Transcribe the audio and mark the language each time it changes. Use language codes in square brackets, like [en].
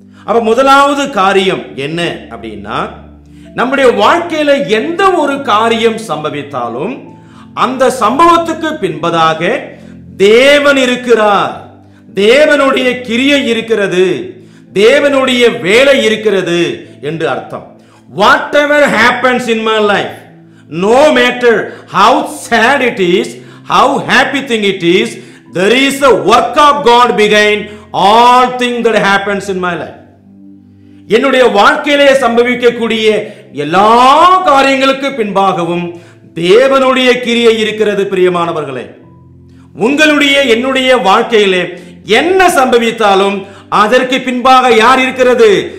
[ta] அப்ப முதலாவது காரியம் என்ன அப்படின்னா, நம்முடைய வாழ்க்கையில எந்த ஒரு காரியம் சம்பவித்தாலும் அந்த சம்பவத்துக்கு பின்பதாக தேவன் இருக்கிறார், தேவனுடைய கிரியை இருக்கிறது, தேவனுடைய வேலை இருக்கிறது என்று அர்த்தம். [en] Whatever happens in my life, no matter how sad it is, how happy thing it is, there is a work of God behind all things that happens in my life. [ta] என்னுடைய வாழ்க்கையிலே சம்பவிக்கக்கூடிய எல்லா காரியங்களுக்கு பின்பாகவும் தேவனுடைய கிரியை இருக்கிறது. பிரியமானவர்களே, உங்களுடைய என்னுடைய வாழ்க்கையிலே என்ன சம்பவித்தாலும் அதற்கு பின்பாக யார் இருக்கிறது?